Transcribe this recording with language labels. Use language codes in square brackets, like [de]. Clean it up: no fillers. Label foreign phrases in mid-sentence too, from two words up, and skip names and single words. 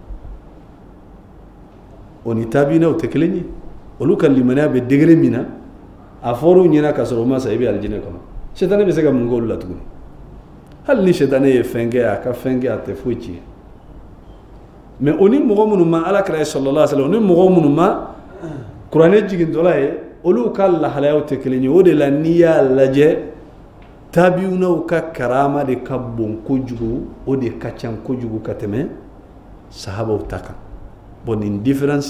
[bm] o ni tabiinaw tɛ kelen ye olu ka limaniya bɛ degré min na a fɔr'u ɲɛna ka sɔrɔ u ma sa i bɛ alijinɛ kɔnɔ sɛtanɛ bɛ se ka mun k'olu la tuguni hali ni sɛtanɛ ye fɛn kɛ a ka fɛn kɛ a tɛ foyi tiɲɛ mais o ni mɔgɔ minnu ma alakira ye [ar] صلى الله عليه وسلم [bm] o ni mɔgɔ minnu ma kuranɛ jigintɔla ye olu ka lahalayaw tɛ kelen ye o de la n'i y'a lajɛ tabiunaw ka karama de ka bon kojugu o de ka ca kojugu ka tɛmɛ sahabaw ta kan bon nin différence